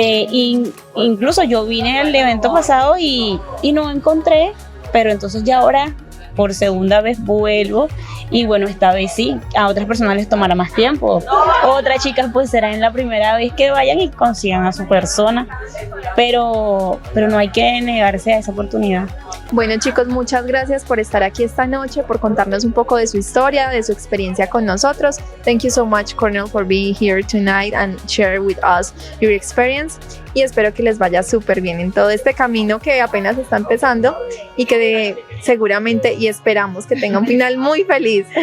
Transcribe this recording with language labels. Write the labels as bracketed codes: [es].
[es] Incluso yo vine al evento pasado y no encontré, pero entonces ya ahora por segunda vez vuelvo y bueno, esta vez sí, a otras personas les tomará más tiempo, otras chicas pues será en la primera vez que vayan y consigan a su persona, pero no hay que negarse a esa oportunidad. Bueno, chicos, muchas gracias por estar aquí esta noche, por contarnos un poco de su historia, de su experiencia con nosotros. [en] Thank you so much, Cornel, for being here tonight and share with us your experience. [es] Y espero que les vaya súper bien en todo este camino que apenas está empezando y que seguramente y esperamos que tenga un final muy feliz.